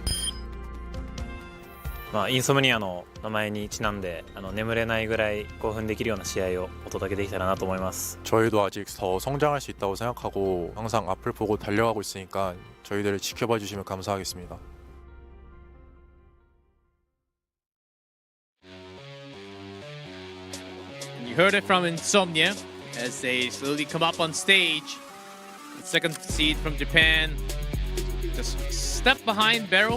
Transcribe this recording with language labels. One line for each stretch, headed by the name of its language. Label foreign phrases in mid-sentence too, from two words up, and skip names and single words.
Japanese: インソムニアの名前にちなんで眠れないぐらい興奮できるような試合をお届けできたらなと思います。
Korean: 저희도 아직 더 성장할 수 있다고 생각하고 항상 앞을 보고 달려가고 있으니까 저희들을 지켜봐 주시면 감사하겠습니다.
English: You heard it from Insomnia as they slowly come up on stage. The second seed from Japan, just step behind Varrel.